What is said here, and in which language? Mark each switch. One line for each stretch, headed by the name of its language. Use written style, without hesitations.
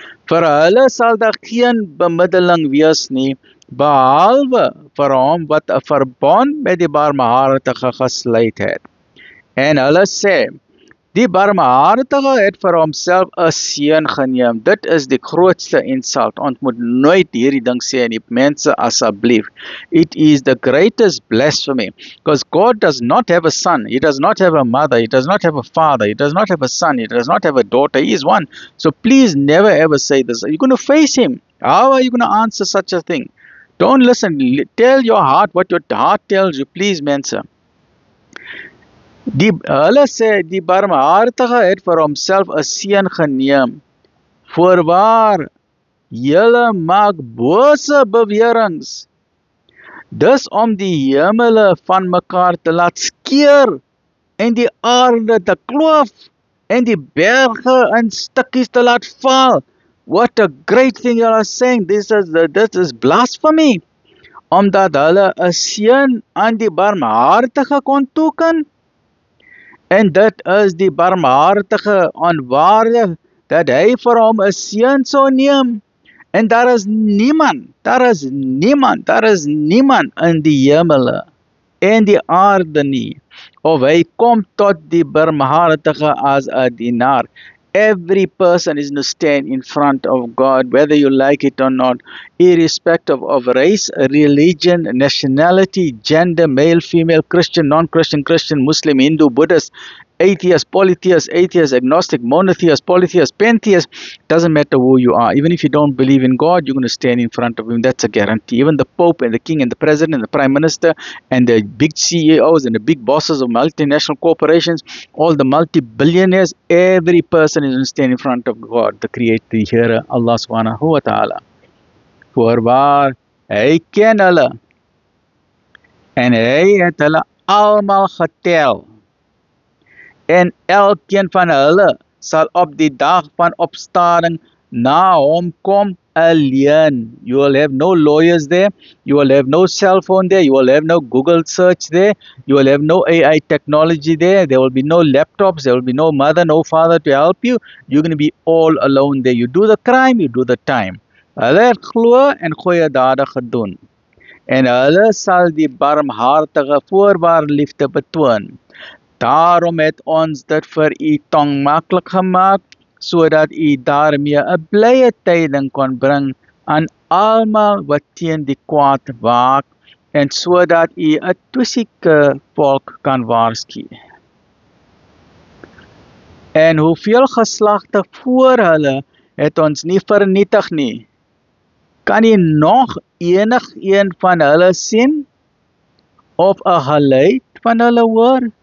Afrikaans: Vir hulle sal daar geen bemiddeling wees nie, behalwe vir hom wat 'n verbond met die barmhartige gesluit het. En hulle sê, die barmhartige het vir homself 'n seun geneem. Dit is die grootste insult. Ons moet nooit hierdie ding sê nie, mense, asseblief.
English: It is the greatest blasphemy, because God does not have a son, He does not have a mother, He does not have a father, He does not have a son, He does not have a daughter, He is one. So please never ever say this. You're going to face Him. How are you going to answer such a thing? Don't listen. Tell your heart what your heart tells you, please, mense.
Afrikaans: Hulle sê, die barmhartige het vir homself 'n seun geneem. Voorwaar, julle maak bose beweringe. Dis om die hemele van mekaar te laat skeur en die aarde te kloof en die berge in stukkies te laat val.
English: What a great thing you are saying. This is blasphemy.
Afrikaans: Omdat hulle 'n seun aan die barmhartige kon toeken. En dit is die barmhartige onwaardig dat hy vir hom 'n seun sou neem. En daar is niemand in die hemele en die aarde nie, of hy kom tot die barmhartige as 'n dienaar.
English: Every person is to stand in front of God, whether you like it or not, irrespective of race, religion, nationality, gender, male, female, Christian, non-Christian, Christian, Muslim, Hindu, Buddhist, atheist, polytheist, agnostic, monotheist, polytheist, pantheist, doesn't matter who you are. Even if you don't believe in God, you're going to stand in front of Him. That's a guarantee. Even the Pope and the King and the President and the Prime Minister and the big CEOs and the big bosses of multinational corporations, all the multi-billionaires, every person is going to stand in front of God, the Creator, the Hearer, Allah subhanahu wa ta'ala.
Afrikaans: Voorwaar, hy ken hulle en hy het hulle almal getel. En elkeen van hulle sal op die dag van opstanding na hom kom alleen.
English: You will have no lawyers there, you will have no cell phone there, you will have no Google search there, you will have no AI technology there, there will be no laptops, there will be no mother, no father to help you. You're going to be all alone there. You do the crime, you do the time.
Afrikaans: Hulle het glo en goeie dade gedoen. En hulle sal die barmhartige voorwaar liefde betoon. Daarom het ons dit vir u tong maklik gemaak, sodat u daarmee 'n blye tyding kon bring aan almal wat teen die kwaad waak, en sodat u 'n tussieke volk kan waarsku. En hoeveel geslagte voor hulle het ons nie vernietig nie? Kan u nog enigeen van hulle sien? Of 'n geluid van hulle hoor?